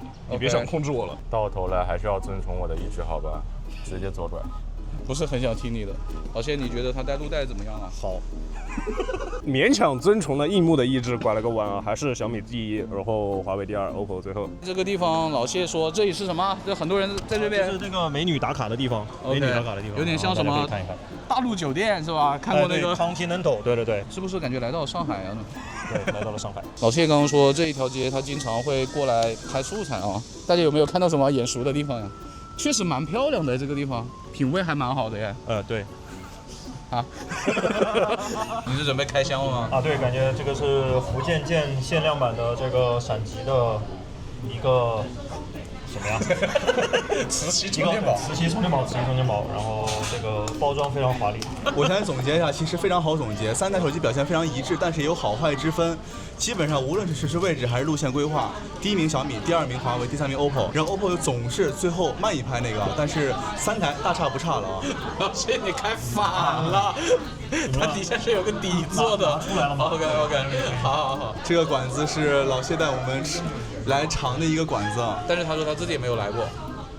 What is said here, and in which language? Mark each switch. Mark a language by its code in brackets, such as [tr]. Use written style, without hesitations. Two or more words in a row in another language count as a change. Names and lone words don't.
[zh] 你別想控制我了。到頭來還是要遵從我的意志，好吧？直接左轉。不是很想聽你的，老謝，你覺得他帶路帶怎麼樣啊？好。勉強遵從了螢幕的意志，拐了個彎啊，還是小米第一，然後華為第2 ，OPPO 最後。這個地方老謝說這裡是什麼？這很多人在這邊。就是那個美女打卡的地方， okay, 美女打卡的地方，有點像什麼？看一看。大陸酒店是吧？看過那個 Continental，對，是不是感覺來到了上海啊？對，來到了上海。老謝剛剛說這一條街他經常會過來拍素材啊，大家有沒有看到什麼眼熟的地方呀？確實蠻漂亮的這個地方，品味還蠻好的耶。對。啊，你是準備開箱了嗎？啊，對，感覺這個是福建艦限量版的這個閃擊的一個什麼呀？磁吸充電寶，然後這個包裝非常華麗。我現在總結一下，其實非常好總結，3台手機表現非常一致，但是也有好壞之分。基本上無論是實時位置還是路線規劃，第1名小米，第2名華為，第3名 OPPO，然後 OPPO 總是最後慢一拍那個，但是3台大差不差了啊。老謝你開反了，它底下是有個底座的。出來了嗎？OK， 好。這個館子是老謝帶我們來嘗的一個館子，但是他說他自己也沒有來過。